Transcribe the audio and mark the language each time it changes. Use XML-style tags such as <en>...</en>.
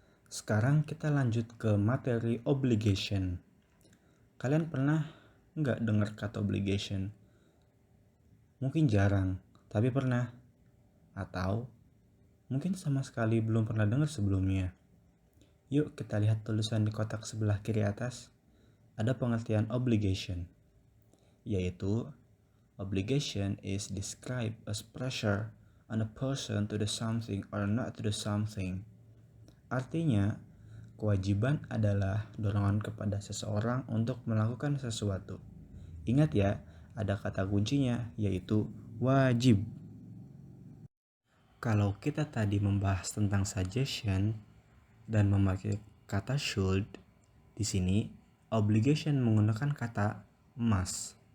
<id>Sekarang kita lanjut ke materi obligation. Kalian pernah nggak dengar kata obligation? Mungkin jarang, tapi pernah. Atau mungkin sama sekali belum pernah dengar sebelumnya. Yuk kita lihat tulisan di kotak sebelah kiri atas. Ada pengertian obligation, yaitu</id> <en>obligation is described as pressure on a person to do something or not to do something.</en> <id>Artinya, kewajiban adalah dorongan kepada seseorang untuk melakukan sesuatu. Ingat ya, ada kata kuncinya, yaitu wajib. Kalau kita tadi membahas tentang suggestion dan memakai kata should, di sini obligation menggunakan kata must.</id>